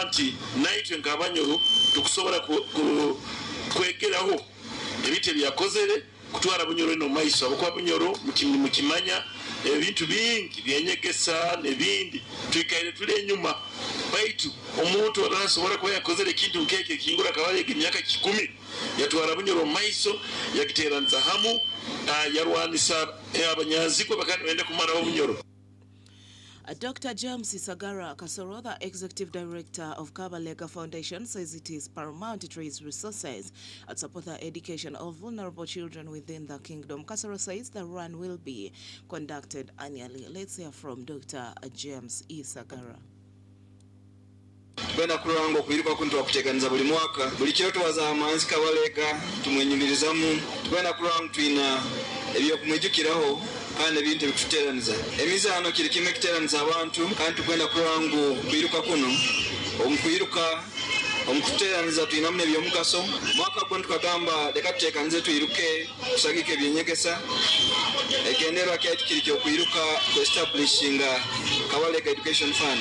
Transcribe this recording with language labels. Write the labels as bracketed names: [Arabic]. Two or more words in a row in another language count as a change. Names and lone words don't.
[Nyoro] nti naitwe nk'Abanyoro tukusobola kwegeraho ebite byakozere kutwara Bunyoro no maiso abakwa Bunyoro mukimanya ebintu bingi byenyegesa nebindi twikaire tuli enyuma baitu omuntu arasobola kuba yakozere kintu nkeke kingura Kabalega emyaka 10 yatwara Bunyoro maiso yakiteranza hamu yarwanisa abanyaziko bakandi bende kumara Bunyoro. [English] Dr. James Isagara Kasoro, the Executive Director of Kabalega Foundation, says it is paramount to raise resources and support the education of vulnerable children within the kingdom. Kasoro says the run will be conducted annually. Let's hear from Dr. James Isagara. [Nyoro] Bena kurango kuiruka kuntu wakuteganiza buli mwaka buli kiro tuwaza amanzi Kabalega tumwenyumirizamu bena kurango tuina ebyo kumwijukiraho kandi ebintu bikuteraniza emizano kiri kimwe kiteraniza abantu kandi tukwenda kurango kuiruka kuno omukuteraniza tuina mune byomugaso mwaka gwo tukagamba leka tuteekanize tuiruke kusagika ebyenyegesa egenderwa kyaitu kiri kyokuiruka ku establishinga Kabalega Education Fund.